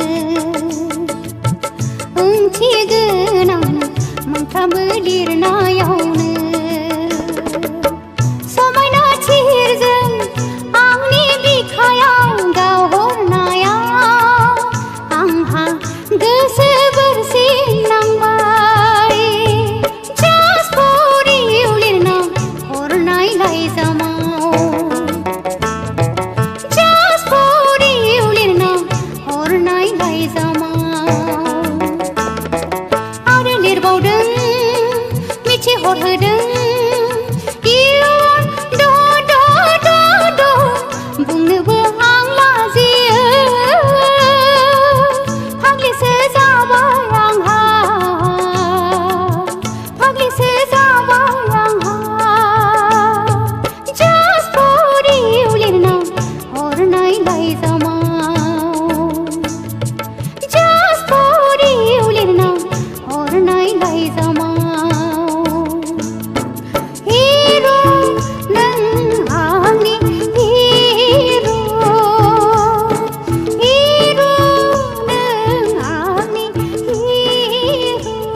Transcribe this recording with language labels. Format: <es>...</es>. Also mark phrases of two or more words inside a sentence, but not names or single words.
<brx>ओंथि गोनां मोनफ्रोमबो लिरनायावनो समायना थिरजों आंनि बिखायाव गावहरनायाव आंहा गोसो बोरसिनांबाय</brx> <en>Just for you</en> <brx>लिरना हरनाय लाइजामाव</brx> <en>Just for you</en> <brx>लिरना हरनाय लाइजामाव आरो लिरबावदों मिथिहरहोदों इयुन बुंनोबो आं लाजियो फाग्लिसो जाबाय आंहा फाग्लिसो जाबाय आंहा</brx> <en>Just for you</en> <brx>लिरना हरनाय लाइजामाव</brx> <en>Just for you</en> <brx>लिरना हरनाय लाइजामाव हिरो नों आंनि हिरो हिरो नों आंनि हिरो</brx>